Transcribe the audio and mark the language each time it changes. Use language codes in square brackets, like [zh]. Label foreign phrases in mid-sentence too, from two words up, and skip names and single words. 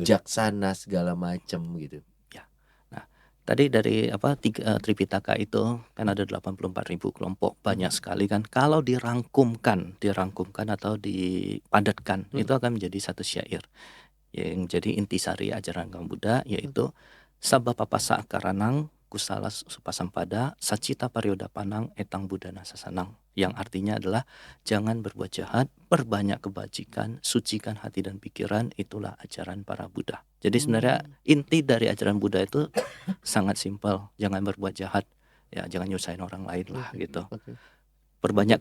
[id] bijaksana segala macam gitu. Tadi dari Tripitaka itu kan ada 84.000 kelompok, banyak sekali kan. Kalau dirangkumkan atau dipadatkan, itu akan menjadi satu syair yang jadi intisari ajaran agama Buddha, yaitu [pi] Sabba papasa akaranang kusala supasampada sacita pariodapanang etang budana sasanang, [id] yang artinya adalah jangan berbuat jahat, perbanyak kebajikan, sucikan hati dan pikiran, itulah ajaran para Buddha. Jadi sebenarnya inti dari ajaran Buddha itu sangat simpel, jangan berbuat jahat, ya jangan nyusahin orang lain lah gitu. Oke. Perbanyak